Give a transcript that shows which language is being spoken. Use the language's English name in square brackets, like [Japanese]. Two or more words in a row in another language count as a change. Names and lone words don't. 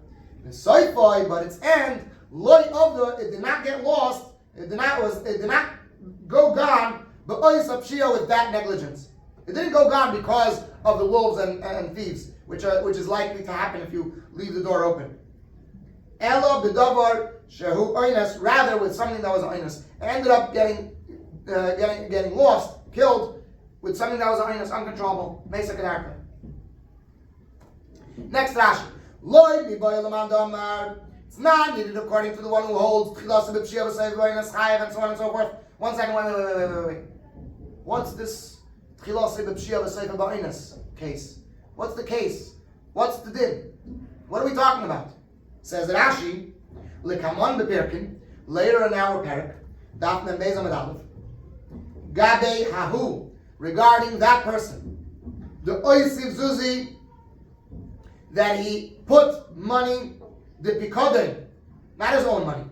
[English] The soifoi, but its end, loy of it did not get lost. It did not go gone. But with that negligence, it didn't go gone because of the wolves and thieves, which is likely to happen if you leave the door open. [Hebrew] Elo b'davar shehu oines, [English] rather with something that was oines, and ended up getting lost, killed with something that was oines, uncontrollable. [Hebrew] Mesa Kedarka. Next Rashi. Loi b'boy lamandamar. [English] It's not needed according to the one who holds [Hebrew] Tchilasa b'pshia v'seiv v'oines chayev [English] and so on and so forth. 1 second, wait. What's this [Hebrew] Tchilasa b'pshia v'seiv v'oines [English] case? What's the case? What's the din? What are we talking about? Says Rashi, [Hebrew] L'kamon b'pirkin, [English] later in our parak, [Hebrew] Daf Mem Beis Amud Aleph, Gabe Hahu, [English] regarding that person, the [Hebrew] Oisiv Zuzi, [English] that he put money, the Pikodin, not his own money.